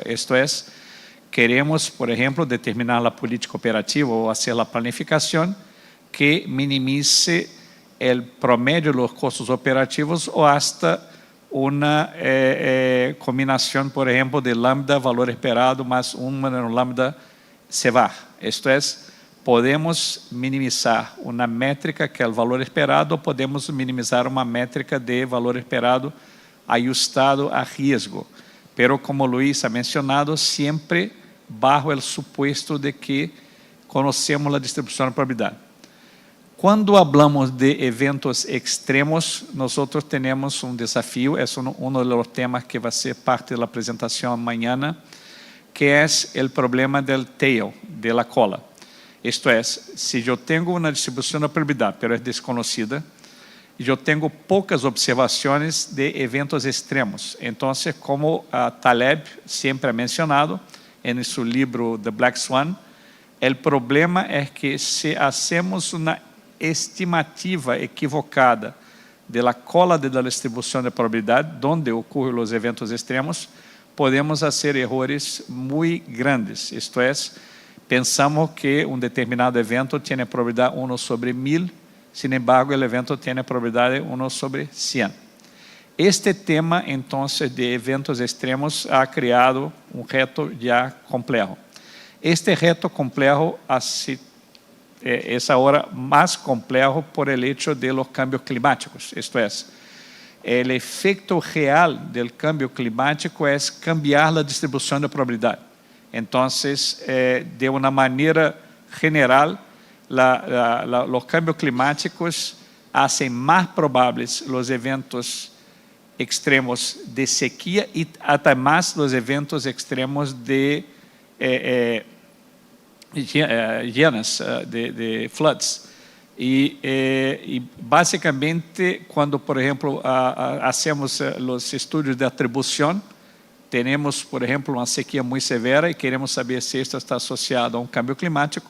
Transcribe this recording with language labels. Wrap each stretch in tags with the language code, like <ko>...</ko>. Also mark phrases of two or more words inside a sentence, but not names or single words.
<es>Esto es, queremos, por ejemplo, determinar la política operativa o hacer la planificación que minimice el promedio de los costos operativos o hasta una combinación, por ejemplo, de lambda, valor esperado, más un lambda CEVAR. Esto es,</es> <pt>podemos minimizar uma métrica que é o valor esperado, ou podemos minimizar uma métrica de valor esperado ajustado a risco.</pt> <es>Pero como Luiz ha mencionado, sempre bajo el supuesto de que</es> <pt>conhecemos a distribuição da probabilidade. Quando hablamos de eventos extremos, nós temos um desafio, é um dos temas que vai ser parte da apresentação amanhã, que é o problema</pt> <es>del tail, de la cola.</es> <pt>Isto é, se eu tenho uma distribuição da probabilidade, mas é desconhecida, e eu tenho poucas observações de eventos extremos. Então, como a Taleb sempre</pt> <es>ha mencionado</es> <pt>em seu livro</pt> <en>The Black Swan,</en> <pt>o problema é que se hacemos uma estimativa equivocada</pt> <es>de la cola de la</es> <pt>distribuição de probabilidade, onde ocorrem os eventos extremos, podemos fazer erros muito grandes. Isto é, pensamos que um determinado evento tem probabilidade 1 sobre 1000,</pt> <es>sin embargo,</es> <pt>o evento tem probabilidade 1 sobre 100. Este tema, então, de eventos extremos, ha criado um reto já complexo. Este reto complexo é agora mais complexo</pt> <es>por el hecho de los cambios climáticos.</es> <pt>Isto é, o efeito real do</pt> <es>cambio climático</es> <pt>é cambiar a distribuição da probabilidade. Então, de uma maneira general, os</pt> <es>cambios climáticos hacen</es> <pt>mais prováveis os eventos extremos de sequía e até mais os eventos extremos de de floods. E basicamente, quando, por exemplo, hacemos os estudos de atribuição, temos, por exemplo, uma sequia muito severa e queremos saber se esta está associada a um câmbio climático.</pt>